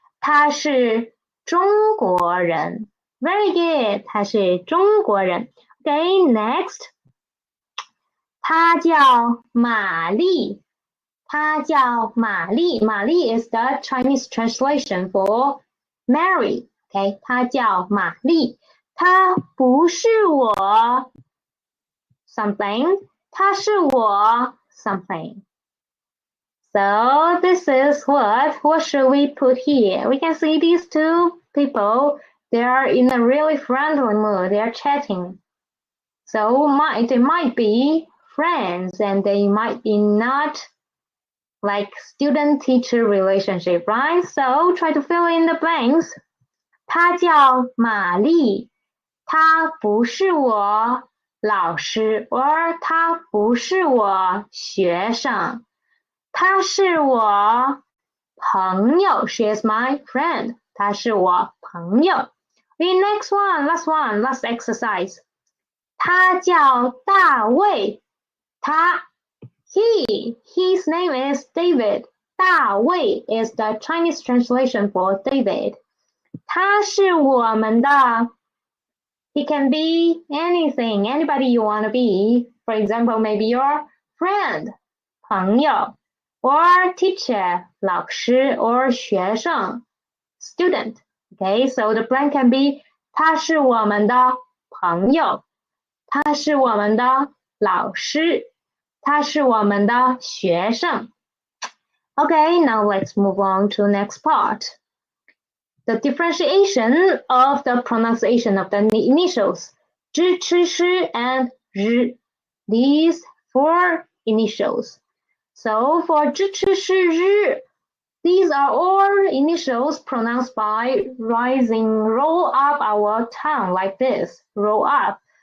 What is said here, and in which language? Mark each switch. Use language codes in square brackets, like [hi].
[zh] 她是中国人。 [en] Very good. [zh] 她是中国人。 [en] Okay, next. [zh] 她叫玛丽。 [en] 玛丽 is the Chinese translation for Mary. [zh] Okay, 她叫玛丽。她不是我 something. 她是我 something. [en] So this is what should we put here? We can see these two people. They are in a really friendly mood. They are chatting. So they might be friends and they might be not like student-teacher relationship, right? So try to fill in the blanks. [zh] 她叫玛丽，她不是我老师 or 她不是我学生，她是我朋友 [en] She is my friend. [zh] 她是我朋友。 [en] The next one, last exercise. [zh] 他叫大卫， [en] his name is David. 大卫 is the Chinese translation for David. [zh] 他是我们的 [en] He can be anything, anybody you want to be. For example, maybe your friend, 朋友 or teacher, 老师 or 学生 student. Okay, so the blank can be [zh] 他是我们的朋友，他是我们的老师，他是我们的学生。 [en] Okay, now let's move on to next part. The differentiation of the pronunciation of the initials 知、吃、诗 and 日. These four initials. So for 知、吃、诗、日, these are all initials pronounced by roll up our tongue like this. Roll up.